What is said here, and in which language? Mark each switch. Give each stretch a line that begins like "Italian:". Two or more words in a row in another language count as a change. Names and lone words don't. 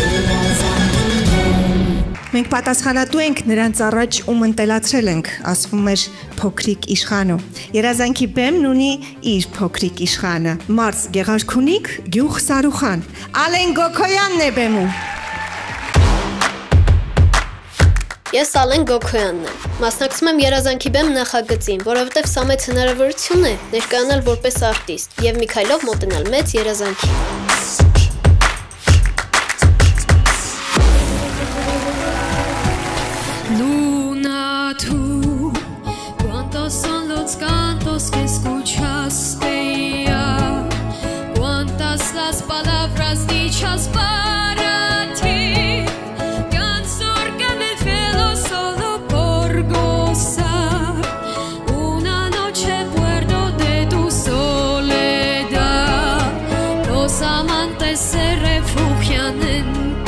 Armenian: Մենք պատասխանատու ենք նրանց առաջ ում ընտելացրել ենք, ասվում էր փոքրիկ իշխանու։ Երազանքի բեմն ունի իր փոքրիկ իշխանը։ Մարս Գեղարքունիք, Գյուխ Սարուխան։ Ալեն Գոքոյանն է բեմում։ Ես Ալեն Գոքոյանն եմ։ Մասնակցում եմ Երազանքի բեմ նախագծին, որովհետև սա մեծ հնարավորություն է ներկայանալ որպես արտիստ եւ մի քայլով մոտենալ մեծ երազանքի։
Spanish: Luna, tú, cuántos son los cantos que escuchaste ya, cuántas las palabras dichas para ti, canción que me fielo solo por gozar, una noche puerto de tu soledad, los amantes se refugian en